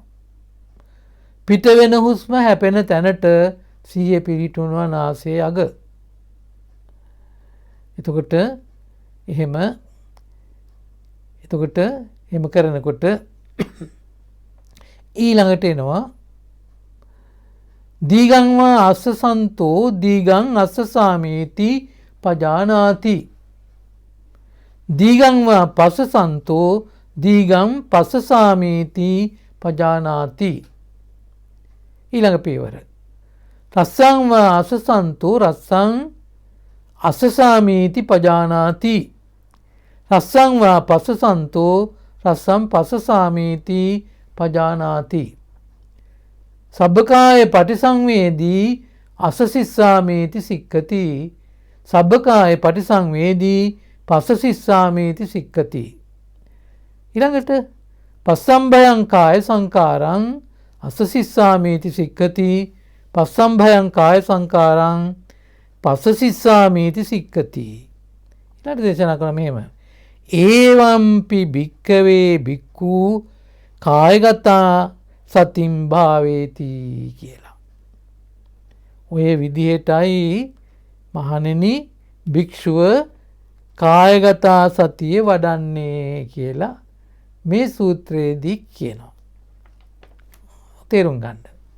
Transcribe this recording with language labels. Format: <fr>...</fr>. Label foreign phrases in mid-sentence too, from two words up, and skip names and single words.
<si>පිට වෙන හුස්ම හැපෙන තැනට සිහිය පිහිටවනවා නාසයේ අග. එතකොට එහෙම කරනකොට ඊළඟට එනවා</si> <pi>දීගං වා අස්සසන්තෝ දීගං අස්සසාමේති පජානාති. දීගං වා පස්සසන්තෝ දීගං පස්සසාමේති පජානාති.</pi> <si>ඊළඟ පියවර</si> <pi>රස්සං වා අසසන්තෝ රස්සං අසසාමීති පජානාති. රස්සං වා පසසන්තෝ රස්සං පසසාමීති පජානාති. සබ්බකාය පටිසංවේදී අසසිස්සාමීති සික්ඛති. සබ්බකාය පටිසංවේදී පසසිස්සාමීති සික්ඛති. ඊළඟට පස්සම්භයං කාය සංකාරං අසසිස්සාමීති සික්ඛති. පස්සම්භයං කාය සංකාරං පසසිස්සාමීති සික්ඛති.</pi> <si>ඊළඟට දේශනා කරන මෙහෙම.</si> <pi>ඒවම්පි භික්ඛවේ භික්ඛු කායගතා සතිම් භාවේති</pi> <si>කියලා. ඔය විදිහටයි මහණෙනි භික්ෂුව කායගතා සතිය වඩන්නේ කියලා මේ සූත්‍රයේදී කියනවා. තේරුම් ගන්න.</si>